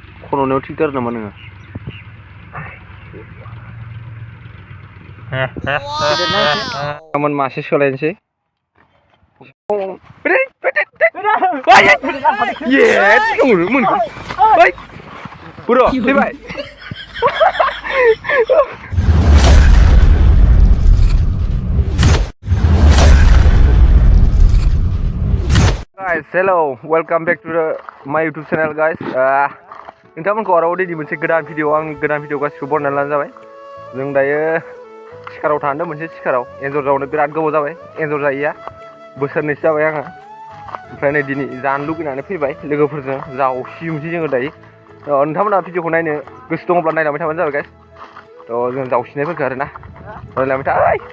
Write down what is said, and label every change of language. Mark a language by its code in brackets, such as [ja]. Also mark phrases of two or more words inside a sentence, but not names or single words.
[brx] खन'नायाव थिगथार नामा नोङो गाबोन मासे सोलायनोसै बुर' फैबाय [en] guys hello welcome back to my YouTube channel [brx] guys नोंथांमोनखौ आरो दिनै मोनसे गोदान भिडिअ आं गोदान भिडिअ गासिखौ बनायनानै लानो जाबाय जों दायो सिखाराव थांदों मोनसे सिखाराव एन्जर जावनो बिराद गोबाव जाबाय एन्जर जायैया बोसोरनैसो जाबाय आङो ओमफ्राय नै दिनै जानो लुगैनानै फैबाय लोगोफोरजों जावसियोमोनसै जोङो दायो नोंथांमोना भिडिअखौ नायनो गोसो दङब्ला नायलांबाय थाबानो जाबाय गाइस जों जावसिनायफोरखौ आरोना नायलांबाय था